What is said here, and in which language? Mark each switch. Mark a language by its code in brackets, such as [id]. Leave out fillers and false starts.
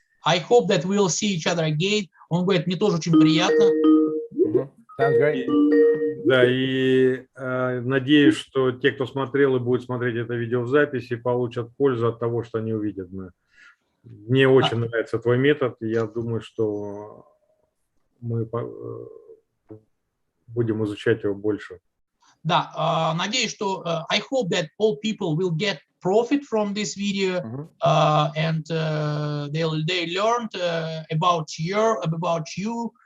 [en] I hope that we'll see each other again. [ru] Он говорит, мне тоже очень приятно. [en] Sounds great. [ru] Да, и надеюсь, что те, кто смотрел и будет смотреть это видео в записи, получат пользу от того, что они увидят. Мне очень нравится твой метод, и я думаю, что мы будем изучать его больше. Да, надеюсь, что [en] I hope that all people will get profit from this video, and they learned about you.